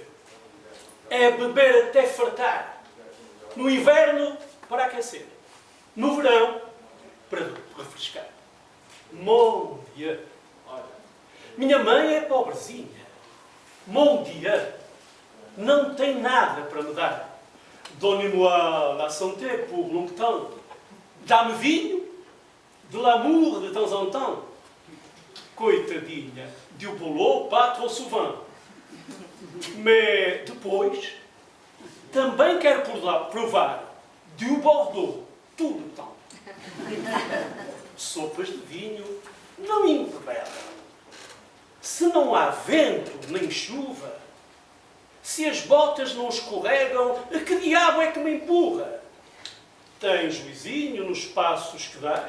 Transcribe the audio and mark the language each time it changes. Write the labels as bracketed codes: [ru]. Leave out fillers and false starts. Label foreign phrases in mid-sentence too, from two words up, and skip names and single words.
[pt] É beber até fartar. No inverno, para aquecer. No verão, para refrescar. [fr] Mon Dieu! [pt] Minha mãe é pobrezinha. [fr] Mon Dieu! [pt] Não tem nada para me dar. [fr] Donnez-moi la santé pour longtemps. [pt] Dá-me vinho, [fr] de l'amour de temps en temps. Coitadinha, du boulot pas trop souvent. [pt] Mas depois, também quero provar [fr] du Bordeaux tout le temps. [pt] Sopas de vinho não embebelam. Se não há vento nem chuva, se as botas não escorregam, que diabo é que me empurra? Tens juizinho nos passos que dás?